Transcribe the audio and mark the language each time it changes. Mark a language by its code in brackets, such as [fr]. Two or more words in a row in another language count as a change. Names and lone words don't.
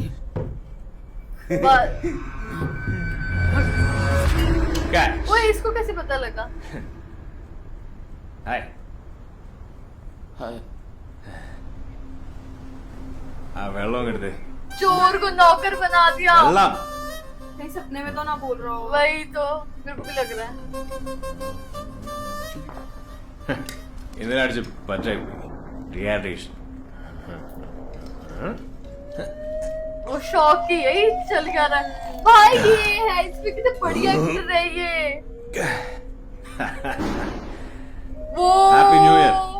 [hi] वो इसको कैसे पता लगा? हाय, [ml] ആ വെള്ളം എടുത്തേ. [hi] चोर को नौकर बना दिया। [ml] വെള്ളം. [hi] कहीं सपने में तो ना बोल रहा हो। वही तो मेरे को भी लग रहा है। [ml] ഇന്നലെ അടിച്ച് പറ്റായി ഡീഹൈഡ്രേഷൻ. [hi] वो शौक ही यही चल गया रहा है। भाई ये है, इसमें कितने बढ़िया एक्टर है ये। वो [en] Happy New Year.